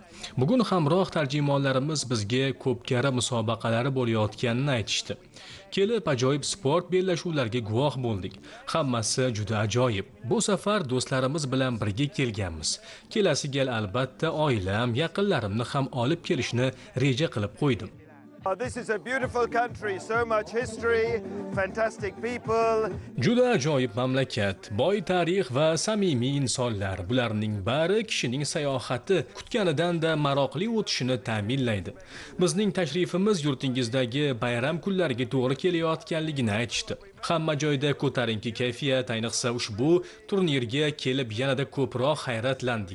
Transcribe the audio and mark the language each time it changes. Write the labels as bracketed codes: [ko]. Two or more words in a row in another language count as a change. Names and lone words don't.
[uz] Bugun hamroh tarjimonlarimiz bizga ko'pkari musobaqalari bo'layotganini aytishdi. Kelib ajoyib sport bellashuvlariga guvoh bo'ldik. Hammasi juda ajoyib. Bu safar do'stlarimiz bilan birga kelganmiz. Kelasi gal albatta oilam, yaqinlarimni ham olib kelishni reja qilib qo'ydim. [en] This is a beautiful country, so much history, fantastic people. [uz] Juda ajoyib mamlakat, boy tarix va samimiy insonlar. Bularning bari kishining sayohati kutganidan-da maroqli o'tishini ta'minlaydi. Bizning tashrifimiz yurtingizdagi bayram kunlariga to'g'ri kelayotganligini aytishdi. Hamma joyda ko'tarinki kayfiyat, ayniqsa ushbu turnirga kelib yanada ko'proq hayratlandik.